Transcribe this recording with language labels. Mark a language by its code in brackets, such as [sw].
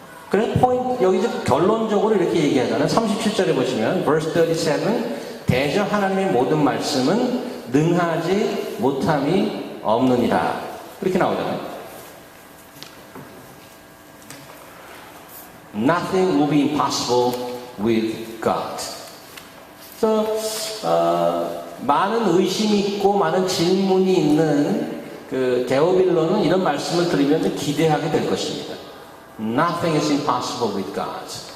[ko] 그래서 여기 결론적으로 이렇게 얘기하잖아요. 37절에 보시면 verse 37 대저 하나님의 모든 말씀은 능하지 못함이 없느니라. 이렇게 나오잖아요. [en] Nothing will be impossible with God. [ko] 그래서 많은 의심이 있고 많은 질문이 있는 그 데오빌로는 이런 말씀을 들으면 기대하게 될 것입니다. [en] Nothing is impossible with God.